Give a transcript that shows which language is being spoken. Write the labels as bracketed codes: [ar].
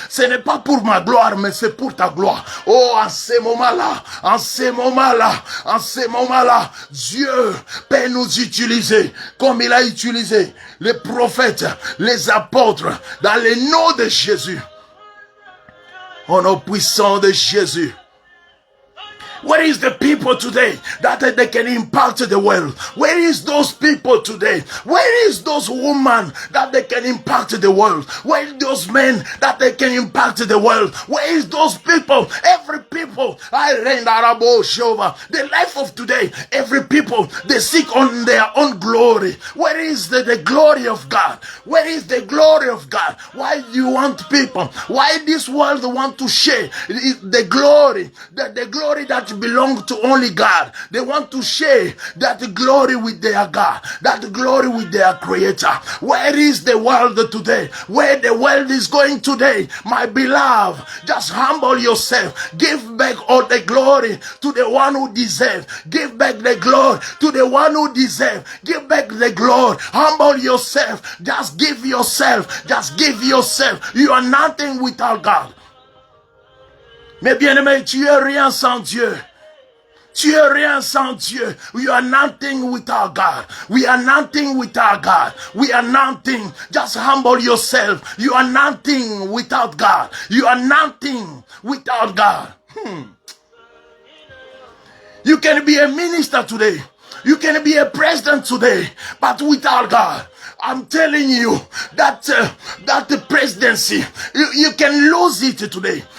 [fr] Ce n'est pas pour ma gloire, mais c'est pour ta gloire. Oh, en ces moments-là, en ces moments-là, en ces moments-là, Dieu peut nous utiliser comme il a utilisé les prophètes, les apôtres, dans le nom de Jésus. Au nom puissant de Jésus. [en] Where is the people today that they can impact the world? Where is those people today? Where is those women that they can impact the world? Where is those men that they can impact the world? Where is those people? Every people, the life of today, every people, they seek on their own glory. Where is the glory of God? Where is the glory of God? Why do you want people? Why this world want to share the glory, the glory that belong to only God? They want to share that glory with their God, that glory with their Creator. Where is the world today? Where the world is going today? My beloved, just humble yourself. Give back all the glory to the one who deserves. Give back the glory to the one who deserves. Give back the glory. Humble yourself. Just give yourself. Just give yourself. You are nothing without God. [fr] Mais bien-aimé, tu es rien sans Dieu. Tu es rien sans Dieu. [en] We are nothing without God. We are nothing without God. We are nothing. Just humble yourself. You are nothing without God. You are nothing without God. You can be a minister today. You can be a president today, but without God, I'm telling you that that presidency, you can lose it today.